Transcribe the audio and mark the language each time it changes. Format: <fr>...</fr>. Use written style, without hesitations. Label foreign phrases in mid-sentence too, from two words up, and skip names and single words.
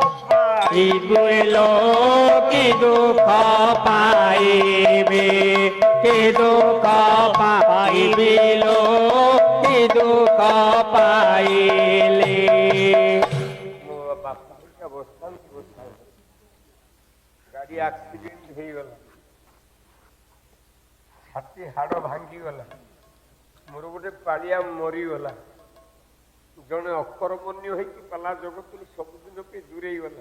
<or>କି ଦୁଃଖ ପାଇବେ, କି ଦୁଃଖ ପାଇବିଲ କି ଦୁଃଖ ପାଇଲି ମୋ ବାପାଙ୍କ ଅବସ୍ଥା ଗାଡ଼ି ଆକ୍ସିଡେଣ୍ଟ ହେଇଗଲା, ଛାତି ହାଡ଼ ଭାଙ୍ଗିଗଲା, ମୋର ଗୋଟେ ପାଳିଆ ମରିଗଲା, ଜଣେ ଅକର୍ମଣ୍ୟ ହେଇକି ପାଲା ଜଗତରୁ ସବୁଦିନ ପାଇଁ ଦୂରେଇ ଗଲା।</or>